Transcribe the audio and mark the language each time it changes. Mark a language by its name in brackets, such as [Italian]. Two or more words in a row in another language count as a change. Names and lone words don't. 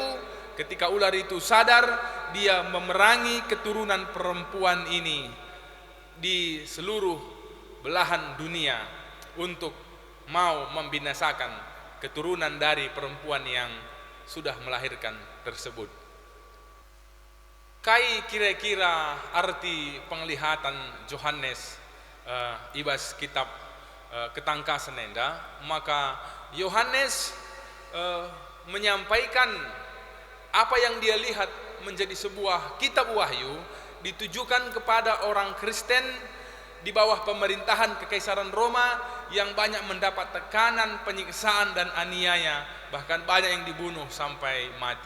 [Indonesian] Ketika ular itu sadar, dia memerangi keturunan perempuan ini di seluruh belahan dunia untuk mau membinasakan keturunan dari perempuan yang sudah melahirkan tersebut. Kai kira-kira arti penglihatan Yohanes ibas kitab ketangkasan enda, maka Yohanes menyampaikan apa yang dia lihat menjadi sebuah kitab wahyu ditujukan kepada orang Kristen di bawah pemerintahan Kekaisaran Roma yang banyak mendapat tekanan, penyiksaan dan aniaya, bahkan banyak yang dibunuh sampai mati.